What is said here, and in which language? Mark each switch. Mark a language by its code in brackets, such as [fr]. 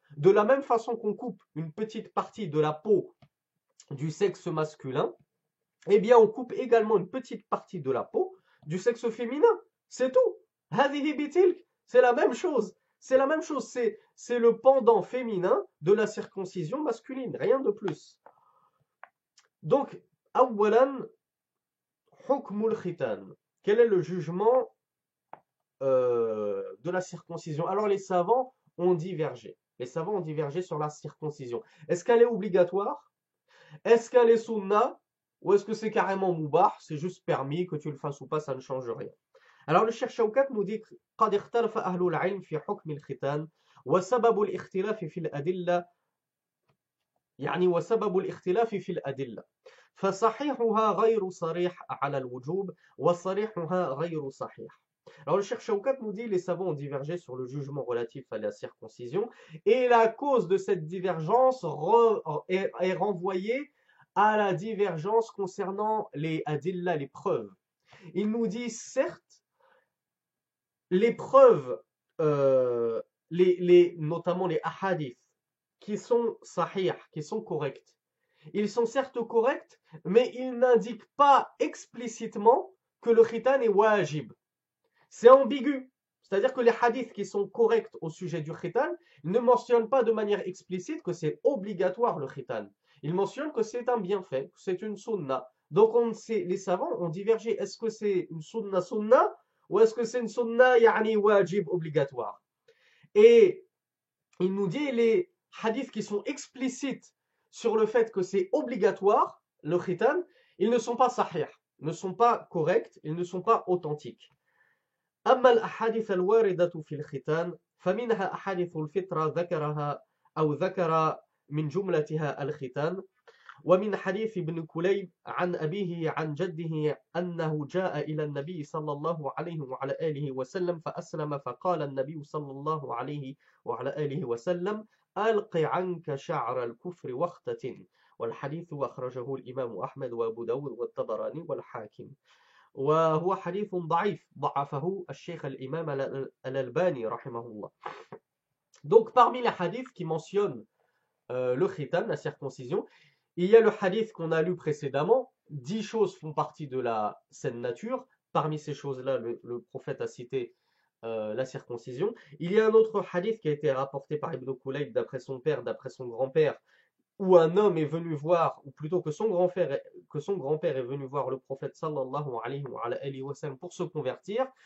[fr] De la même façon qu'on coupe une petite partie de la peau du sexe masculin, eh bien on coupe également une petite partie de la peau du sexe féminin. C'est tout. [ar] هذه بتلك. [fr] C'est la même chose. C'est la même chose. C'est le pendant féminin de la circoncision masculine. Rien de plus. [ar] Donc, أولاً حكم الختان. [fr] Quel est le jugement de la circoncision? Alors les savants ont divergé. Les savants ont divergé sur la circoncision. Est-ce qu'elle est obligatoire? Est-ce qu'elle est sunna? Ou est-ce que c'est carrément mubah? C'est juste permis, que tu le fasses ou pas, ça ne change rien. Alors le Cheikh Shawkat nous dit [ar] قد اختلف أهل العلم في حكم الختان وسبب الاختلاف في الأدلة وسبب الاختلاف في الأدلة فصحيحها غير صريح على الوجوب وصريحها غير صحيح. [fr] Alors le Cheikh Shawkat nous dit les savants ont divergé sur le jugement relatif à la circoncision et la cause de cette divergence est renvoyée à la divergence concernant les adilla, les preuves. Il nous dit certes les preuves, notamment les ahadith, qui sont sahih, qui sont corrects. Ils sont certes corrects, mais ils n'indiquent pas explicitement que le khitan est wajib. C'est ambigu. C'est-à-dire que les hadiths qui sont corrects au sujet du khitan ne mentionnent pas de manière explicite que c'est obligatoire le khitan. Ils mentionnent que c'est un bienfait, que c'est une sunna. Donc les savants ont divergé. Est-ce que c'est une sunna ou est-ce que c'est une sunna wajib obligatoire? Et il nous dit les hadiths qui sont explicites sur le fait que c'est obligatoire, le khitan, ils ne sont pas sahih, ne sont pas corrects, ils ne sont pas authentiques. [ar] أما الأحاديث الواردة في الختان فمنها أحاديث الفطرة ذكر من جملتها الختان ومن حديث ابن كليب عن أبيه عن جده أنه جاء إلى النبي صلى الله عليه وعلى آله وسلم فأسلم فقال النبي صلى الله عليه وعلى آله وسلم ألق عنك شعر الكفر واختتن والحديث أخرجه الإمام أحمد وأبو داود والطبراني والحاكم وهو حديث ضعيف ضعفه الشيخ الإمام الألباني رحمه الله. [fr] Donc parmi les hadiths qui mentionnent le khitan, la circoncision, il y a le hadith qu'on a lu précédemment. 10 choses font partie de la saine nature. Parmi ces choses-là, le prophète a cité la circoncision. Il y a un autre hadith qui a été rapporté par Ibn Kulayb d'après son père, d'après son grand-père, où un homme est venu voir, ou plutôt que son grand-père est venu voir le prophète sallallahu alayhi wa sallam pour se convertir.